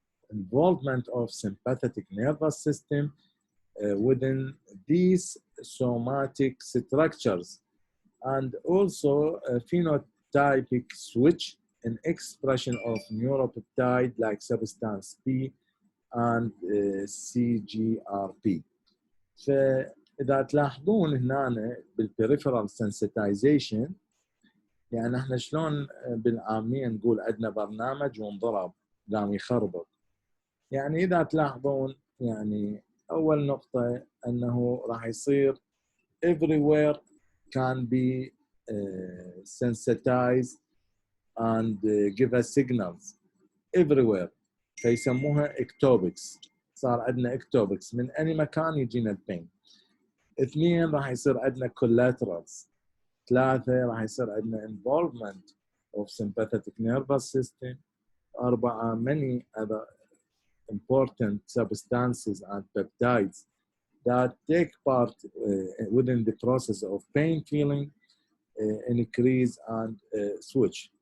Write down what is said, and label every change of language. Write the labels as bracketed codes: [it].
[en] involvement of sympathetic nervous system within these somatic structures, and also a phenotypic switch in expression of neuropeptide like substance P and CGRP. [ar] فإذا تلاحظون هنا بالperipheral sensitization، يعني احنا شلون بالعامية نقول عندنا برنامج وانضرب قام يخربط. يعني إذا تلاحظون يعني أول نقطة أنه راح يصير [en] everywhere can be sensitized and give us signals everywhere، [ar] فيسموها ectopics. صار عندنا ectopics من أي مكان يجينا البين. 2 راح يصير عندنا collaterals. [en] 3 [ar] راح يصير عندنا [en] involvement of sympathetic nervous system. 4 many other important substances and peptides that take part within the process of pain feeling, increase and switch.